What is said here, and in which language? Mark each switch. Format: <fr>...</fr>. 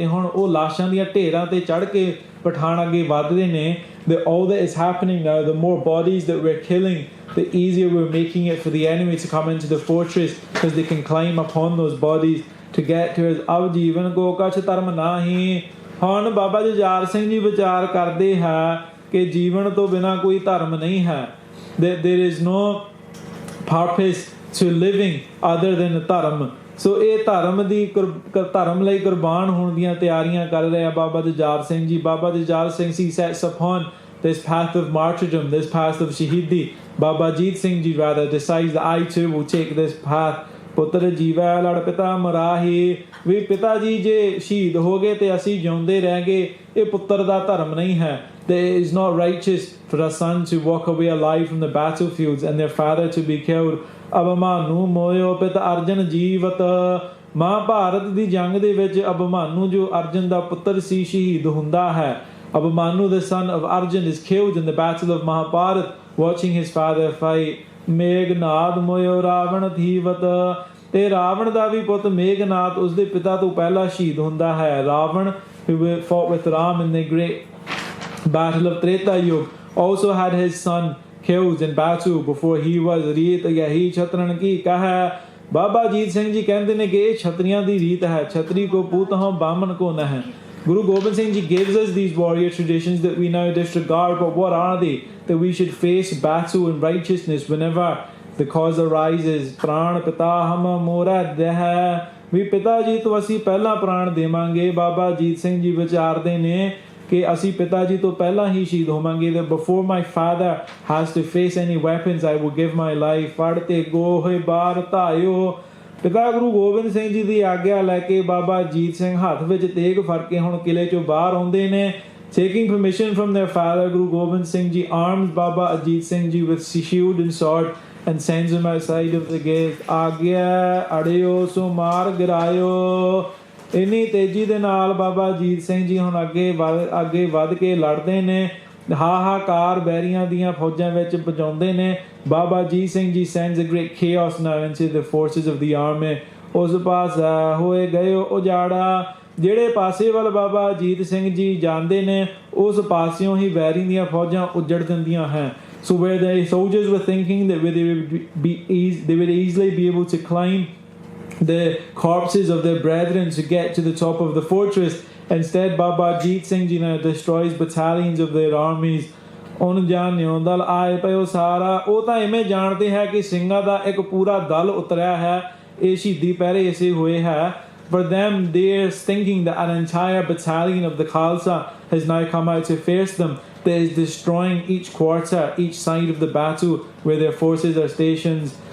<pa>ਤੇ ਹੁਣ ਉਹ ਲਾਸ਼ਾਂ ਦੀਆਂ ਢੇਰਾਂ ਤੇ ਚੜ੍ਹ ਕੇ ਪਠਾਨ ਅੱਗੇ ਵੱਧਦੇ ਨੇ.</pa> <en>All that is happening now, the more bodies that we're killing, the easier we're making it for the enemy to come into the fortress, because they can climb upon those bodies to get to us.</en> <pa>ਅਬ ਜੀਵਨ ਕੋ ਕਛ ਧਰਮ ਨਾਹੀਂ. ਹੁਣ ਬਾਬਾ ਜੁਝਾਰ ਸਿੰਘ ਜੀ ਵਿਚਾਰ ਕਰਦੇ ਹੈ ਕਿ ਜੀਵਨ ਤੋਂ ਬਿਨਾਂ ਕੋਈ ਧਰਮ ਨਹੀਂ ਹੈ.</pa> <en>That there is no purpose to living other than dharma.</en> <pa>ਸੋ ਇਹ ਧਰਮ ਲਈ ਕੁਰਬਾਨ ਹੋਣ ਦੀਆਂ ਤਿਆਰੀਆਂ ਕਰ ਰਿਹਾ Baba Jujhar Singh ji.</pa> <en>Baba Jujhar Singh ji sets upon this path of martyrdom, this path of Shaheedi. Baba Jeet Singh Ji rather decides that I too will take this path.</en> <pa>ਪੁੱਤਰ ਜੀਵੈ ਲੜ ਪਿਤਾ ਮਰਾਹੀ, ਵੀ ਪਿਤਾ ਜੀ ਜੇ ਸ਼ਹੀਦ ਹੋ ਗਏ ਤੇ ਅਸੀਂ ਜਿਉਂਦੇ ਰਹਿ ਗਏ, ਇਹ ਪੁੱਤਰ ਦਾ ਧਰਮ ਨਹੀਂ ਹੈ.</pa> <en>It is not righteous for a son to walk away alive from the battlefields and their father to be killed.</en> <pa>ਅਭਿਮਾਨੂ ਮੋਇਓ ਪਿਤ Arjan ਜੀਵਤ. ਮਹਾਭਾਰਤ ਦੀ ਜੰਗ ਦੇ ਵਿੱਚ ਅਭਿਮਾਨੂ ਜੋ ਅਰਜਨ ਦਾ ਪੁੱਤਰ ਸੀ ਸ਼ਹੀਦ ਹੁੰਦਾ ਹੈ.</pa> <en>Abhimanyu, the son of Arjun, is killed in the battle of Mahabharat, watching his father fight.</en> <pa>Meghnad ਮੋਇਓ Ravan ਥੀਵਤ. ਤੇ ਰਾਵਣ ਦਾ ਵੀ ਪੁੱਤ ਮੇਘਨਾਦ ਉਸਦੇ ਪਿਤਾ ਤੋਂ ਪਹਿਲਾਂ ਸ਼ਹੀਦ ਹੁੰਦਾ ਹੈ.</pa> <en>Ravan, who fought with Ram in the great battle of Treta Yuga, also had his son killed in battle before he was.</en> <pa>ਰੀਤ ਯਹੀ ਛਤਰਨ ਕੀ ਕਹੈ. ਬਾਬਾ ਅਜੀਤ ਸਿੰਘ ਜੀ ਕਹਿੰਦੇ ਨੇ ਕਿ ਇਹ ਛਤਰੀਆਂ ਦੀ ਰੀਤ ਹੈ. ਛਤਰੀ ਕੋ ਪੂਤ ਹਉ ਬਾਮਨ ਕੋ ਨਹਿ.</pa> <en>Guru Gobind Singh Ji gives us these warrior traditions that we now disregard, but what are they? That we should face battle in righteousness whenever the cause arises.</en> <pa>Pran pita hum mora deh. ਵੀ ਪਿਤਾ ਜੀ ਤੋਂ ਅਸੀਂ ਪਹਿਲਾਂ ਪ੍ਰਾਣ ਦੇਵਾਂਗੇ. ਬਾਬਾ ਅਜੀਤ ਸਿੰਘ ਜੀ ਵਿਚਾਰਦੇ ਨੇ ਕਿ ਅਸੀਂ ਪਿਤਾ ਜੀ ਤੋਂ ਪਹਿਲਾਂ ਹੀ ਸ਼ਹੀਦ ਹੋਵਾਂਗੇ.</pa> <en>That before my father has to face any weapons, I will give my life.</en> <pa>ਫੜ ਤੇ ਗੋਹੇ ਬਾਰ ਧਾਇਓ. ਪਿਤਾ ਗੁਰੂ ਗੋਬਿੰਦ ਸਿੰਘ ਜੀ ਦੀ ਆਗਿਆ ਲੈ ਕੇ ਬਾਬਾ ਅਜੀਤ ਸਿੰਘ ਹੱਥ ਵਿੱਚ ਤੇਗ ਫੜ ਕੇ ਹੁਣ ਕਿਲੇ ਚੋਂ ਬਾਹਰ ਆਉਂਦੇ ਨੇ. Taking permission from their father, Guru Gobind Singh Ji arms Baba Ajit Singh Ji with shield and sword and sends him outside of the gate. ਆਗਿਆ ਅੜਿਓ ਸੋ ਮਾਰ ਗਿਰਾਇਓ. ਇੰਨੀ ਤੇਜ਼ੀ ਦੇ ਨਾਲ ਬਾਬਾ ਅਜੀਤ ਸਿੰਘ ਜੀ ਹੁਣ ਅੱਗੇ ਵੱਧ ਕੇ ਲੜਦੇ ਨੇ. ਹਾਹਾਕਾਰ ਬੈਰੀਆਂ ਦੀਆਂ ਫੌਜਾਂ ਵਿੱਚ ਪਹੁੰਚਾਉਂਦੇ ਨੇ.</pa> <en>Baba Ajit Singh ji sends a great chaos now into the forces of the army.</en> <pa>ਉਸ ਪਾਸ ਹੋਏ ਗਏ ਉਜਾੜਾ. ਜਿਹੜੇ ਪਾਸੇ ਵੱਲ ਬਾਬਾ ਅਜੀਤ ਸਿੰਘ ਜੀ ਜਾਂਦੇ ਨੇ ਉਸ ਪਾਸਿਓਂ ਹੀ ਵੈਰੀ ਦੀਆਂ ਫੌਜਾਂ ਉੱਜੜ ਦਿੰਦੀਆਂ ਹੈ.</pa> <en>So where the soldiers were thinking that they would easily be able to climb the corpses of their brethren to get to the top of the fortress, instead Baba Ajit Singh Ji now destroys battalions of their armies.</en> <pa>ਉਹਨ ਜਾਣਿਓ ਦਲ ਆਏ ਪਇਓ ਸਾਰਾ. ਉਹ ਤਾਂ ਇਵੇਂ ਜਾਣਦੇ ਹੈ ਕਿ ਸਿੰਘਾਂ ਦਾ ਇੱਕ ਪੂਰਾ ਦਲ ਉਤਰਿਆ ਹੈ. ਇਹ ਸ਼ਹੀਦੀ ਪਹਿਰੇ ਇਸੇ ਹੋਏ ਹੈ.</pa> <en>For them, they're thinking that an entire battalion of the Khalsa has now come out to face them, that is destroying each quarter, each side of the battle where their forces are stationed.</en>